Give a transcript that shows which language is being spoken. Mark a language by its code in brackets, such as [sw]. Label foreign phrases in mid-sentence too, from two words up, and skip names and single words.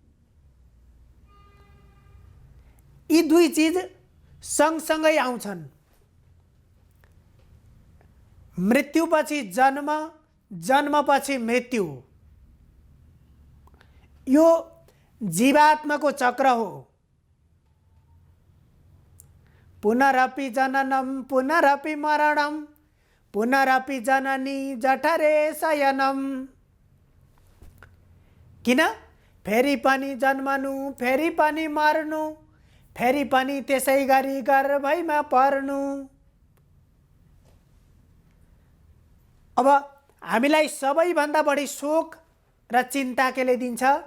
[ne] यी दुई चीज सँगसँगै आउँछन्। मृत्युपछि जन्म, जन्मपछि मृत्यु, यो जीवात्माको चक्र हो। [sa] पुनरपि जननम पुनरपि मरणम पुनरपि जननी जठरे शयनम। [ne] किन? फेरि पनि जन्मनु, फेरि पनि मर्नु, फेरि पनि त्यसै गरी गर्भैमा पर्नु। अब हामीलाई सबैभन्दा बढी शोक र चिन्ता केले दिन्छ?